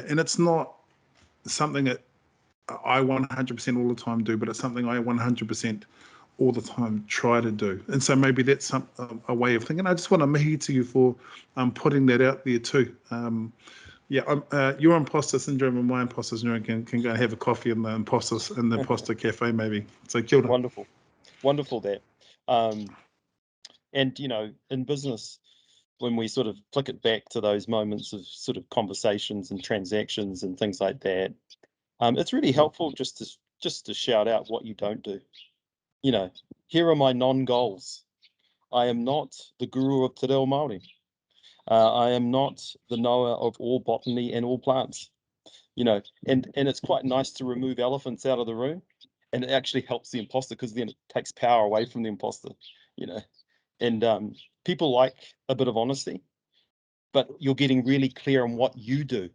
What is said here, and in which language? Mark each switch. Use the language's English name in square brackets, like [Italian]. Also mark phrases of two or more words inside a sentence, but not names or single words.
[English] And it's not something that I 100% all the time do, but it's something I 100% all the time try to do. And so maybe that's a way of thinking. I just want to mihi to you for putting that out there too. Your imposter syndrome and my imposter syndrome can go and have a coffee in the imposter cafe maybe. So [Māori] kia ora. [English] Wonderful that. And you know, in business, when we sort of flick it back to those moments of sort of conversations and transactions and things like that, it's really helpful just to shout out what you don't do. You know, here are my non-goals. I am not the guru of [Māori] te reo Māori. [English] I am not the knower of all botany and all plants. You know, and it's quite nice to remove elephants out of the room, and it actually helps the imposter because then it takes power away from the imposter. You know, and people like a bit of honesty, but you're getting really clear on what you do.